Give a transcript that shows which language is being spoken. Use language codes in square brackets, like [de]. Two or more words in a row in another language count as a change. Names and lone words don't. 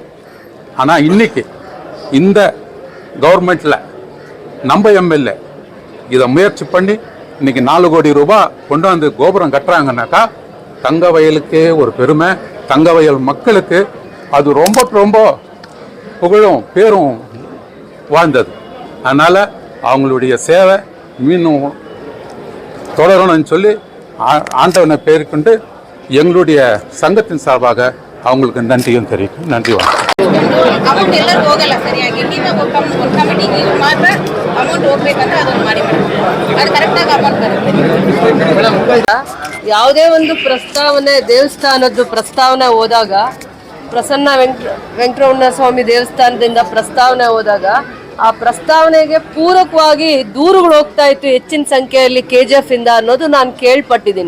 [ta] ஆனால் இன்னைக்கு இந்த கவர்மெண்ட்டில் நம்ம MLA இதை முயற்சி பண்ணி இன்னைக்கு 4 கோடி ரூபாய் கொண்டு வந்து கோபுரம் கட்டுறாங்கன்னாக்கா தங்க வயலுக்கே ஒரு பெருமை, தங்க வயல் மக்களுக்கு அது ரொம்ப ரொம்ப புகழும் பேரும் வாழ்ந்தது. அதனால் அவங்களுடைய சேவை மீண்டும் தொடரணும்னு சொல்லி ஆண்டவனை பேர்கொண்டு எங்களுடைய சங்கத்தின் சார்பாக அவங்களுக்கு நன்றியும் தெரிவிக்கும். நன்றி, வணக்கம். [kn] ಅಮೌಂಟ್ ಎಲ್ಲರೂ ಹೋಗಲ್ಲ ಸರಿಯಾಗಿ. ನೀವೇ ಒಂದು ಕಮಿಟಿಗೆ ಮಾತ್ರ ಅಮೌಂಟ್ ಹೋಗ್ಬೇಕಂತ ಅದನ್ನು ಮಾಡಿ ಅದು ಕರೆಕ್ಟಾಗಿ ಅಮೌಂಟ್ ಬರುತ್ತೆ. ಯಾವುದೇ ಒಂದು ಪ್ರಸ್ತಾವನೆ, ದೇವಸ್ಥಾನದ್ದು ಪ್ರಸ್ತಾವನೆ ಹೋದಾಗ, ಪ್ರಸನ್ನ ವೆಂಕಟರಮಣ ಸ್ವಾಮಿ ದೇವಸ್ಥಾನದಿಂದ ಪ್ರಸ್ತಾವನೆ ಹೋದಾಗ ಆ ಪ್ರಸ್ತಾವನೆಗೆ ಪೂರಕವಾಗಿ ದೂರುಗಳು ಹೋಗ್ತಾ ಇತ್ತು ಹೆಚ್ಚಿನ ಸಂಖ್ಯೆಯಲ್ಲಿ KGF ಇಂದ ಅನ್ನೋದು ನಾನು ಕೇಳ್ಪಟ್ಟಿದ್ದೀನಿ.